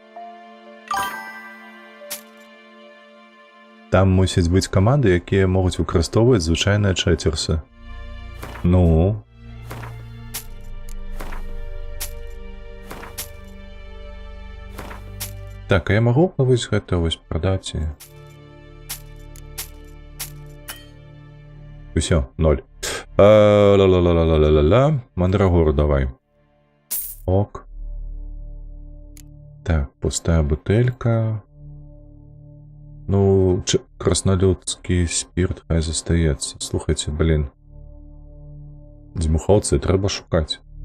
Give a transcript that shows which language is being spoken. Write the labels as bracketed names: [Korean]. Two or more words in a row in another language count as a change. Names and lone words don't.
[Belarusian] Там мусяць быць каманды, якія могуць выкарыстоўваць звычайныя чэцерсы. Ну... Так, а я магу вось гэта вось прадаць? Усё, 0. Ла-ла-ла-ла-ла-ла-ла-ла. Мандрагору давай. Ок. Так, пустая бутэлька. Ну, краснолюдскі спірт хай застаецца. Слухайце, блін. Дзьмухаўцы трэба шукаць.